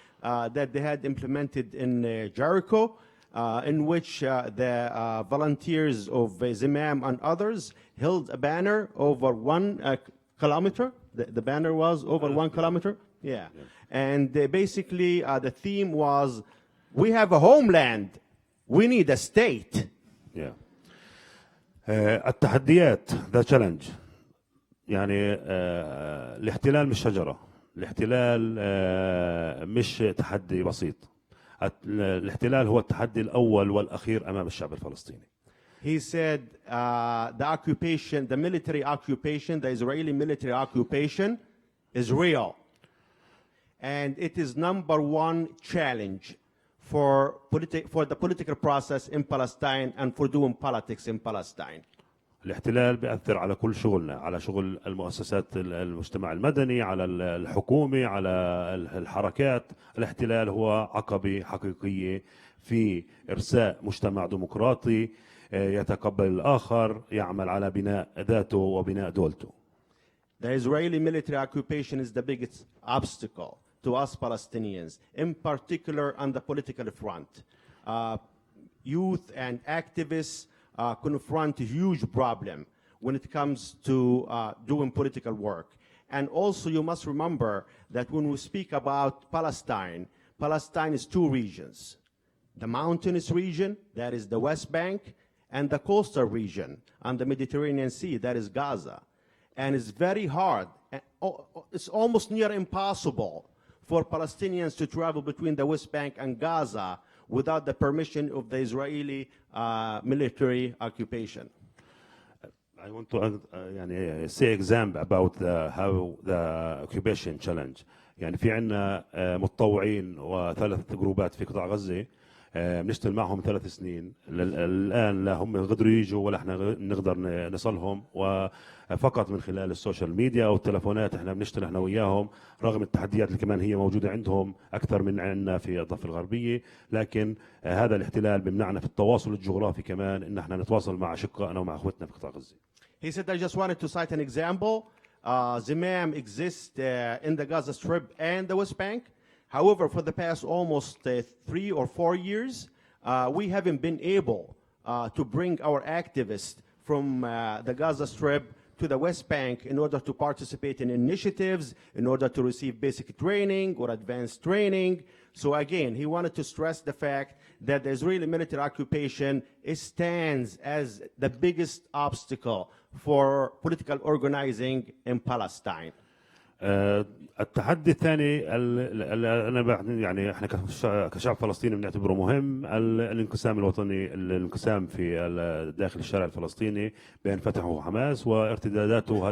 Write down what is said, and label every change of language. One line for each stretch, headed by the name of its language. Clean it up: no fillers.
English: that they had implemented in Jericho, in which the volunteers of Zimam and others held a banner over 1 kilometer. The banner was over 1 kilometer. Yeah. And basically the theme was, we have a homeland, we need a state. Yeah.
Arabic: التحديات
English: the challenge
Arabic: يعني الاحتلال مش شجرة، الاحتلال مش تحدي بسيط، الاحتلال هو التحدي الأول والأخير أمام الشعب الفلسطيني.
English: He said the occupation, the military occupation, the Israeli military occupation is real. And it is #1 challenge for the political process in Palestine and for doing politics in Palestine.
Arabic: الاحتلال بيأثر على كل شغلنا، على شغل المؤسسات المجتمع المدني، على الحكومة، على الحركات. الاحتلال هو عقبة حقيقية في إرساء مجتمع ديمقراطي يتقبل الآخر، يعمل على بناء ذاته وبناء دولته.
English: The Israeli military occupation is the biggest obstacle to us Palestinians, in particular on the political front. Youth and activists confront a huge problem when it comes to doing political work. And also you must remember that when we speak about Palestine, Palestine is 2 regions. The mountainous region, that is the West Bank, and the coastal region on the Mediterranean Sea, that is Gaza. And it's very hard, it's almost near impossible for Palestinians to travel between the West Bank and Gaza without the permission of the Israeli military occupation. I want to say example about how the occupation challenge.
Arabic: يعني في عنا متطوعين و3 جروبات في قطاع غزة بنشتغل معهم 3 سنين. الآن لا هم قدروا يجوا ولا احنا نقدر نصلهم، وفقط من خلال السوشيال ميديا او التلفونات احنا بنشتغل احنا وياهم، رغم التحديات اللي كمان هي موجودة عندهم أكثر من عندنا في الضفة الغربية. لكن هذا الاحتلال بمنعنا في التواصل الجغرافي كمان ان احنا نتواصل مع أشقائنا ومع اخوتنا في قطاع غزة.
English: He said, I just wanted to cite an example. Zimam exists in the Gaza Strip and the West Bank. However, for the past almost 3 or 4 years, we haven't been able to bring our activists from the Gaza Strip to the West Bank in order to participate in initiatives, in order to receive basic training or advanced training. So again, he wanted to stress the fact that the Israeli military occupation stands as the biggest obstacle for political organizing in Palestine.
Arabic: التحدي الثاني انا يعني احنا كشعب فلسطيني بنعتبره مهم، الانقسام الوطني، الانقسام في داخل الشارع الفلسطيني بين فتح وحماس وارتداداته.